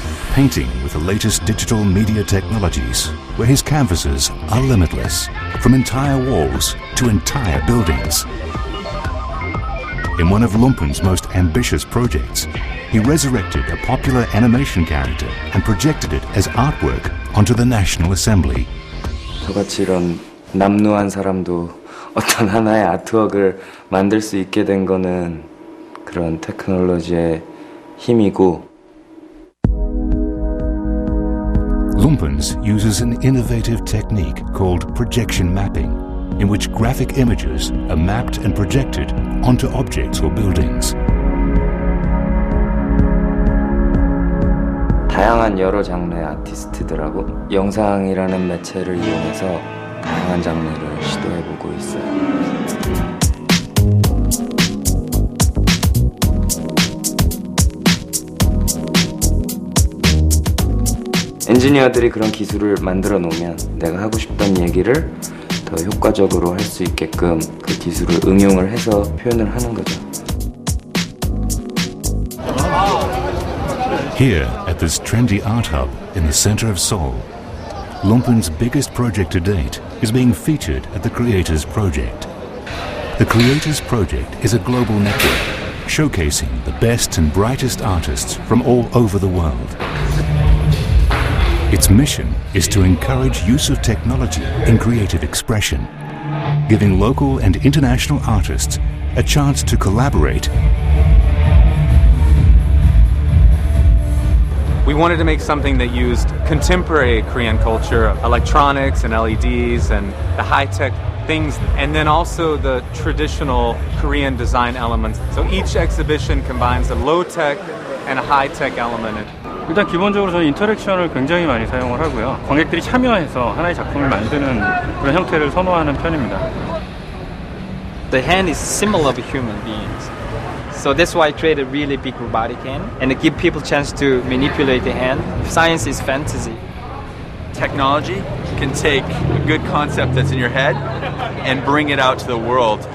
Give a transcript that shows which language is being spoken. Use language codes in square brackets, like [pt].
[en] Painting with the latest digital media technologies, where his canvases are limitless, from entire walls to entire buildings. in one of Lumpen's most ambitious projects. He resurrected a popular animation character and projected it as artwork onto the National Assembly. [ko] 저같이 이런 남루한 사람도 어떤 하나의 아트웍을 만들 수 있게 된 거는 그런 테크놀로지의 힘이고. [en] Lumpen's uses an innovative technique called projection mapping, in which graphic images are mapped and projected onto objects or buildings. [ko] 다양한 여러 장르의 아티스트들하고 영상이라는 매체를 이용해서 다양한 장르를 시도해보고 있어요. 엔지니어들이 그런 기술을 만들어 놓으면 내가 하고 싶던 얘기를 더 효과적으로 할 수 있게끔 그 기술을 응용을 해서 표현을 하는 거죠. [en] Here, at this trendy art hub in the center of Seoul, Lumpen's biggest project to date is being featured at the Creators Project. The Creators Project is a global network showcasing the best and brightest artists from all over the world. Its mission is to encourage use of technology in creative expression, giving local and international artists a chance to collaborate. We wanted to make something that used contemporary Korean culture, electronics and LEDs and the high-tech things, and then also the traditional Korean design elements. So each exhibition combines a low-tech and a high-tech element. [ko] 일단 기본적으로 저는 인터랙션을 굉장히 많이 사용을 하고요. 관객들이 참여해서 하나의 작품을 만드는 그런 형태를 선호하는 편입니다. [en] The hand is similar to human beings. So that's why I created a really big robotic hand and to give people a chance to manipulate the hand. Science is fantasy. Technology can take a good concept that's in your head and bring it out to the world.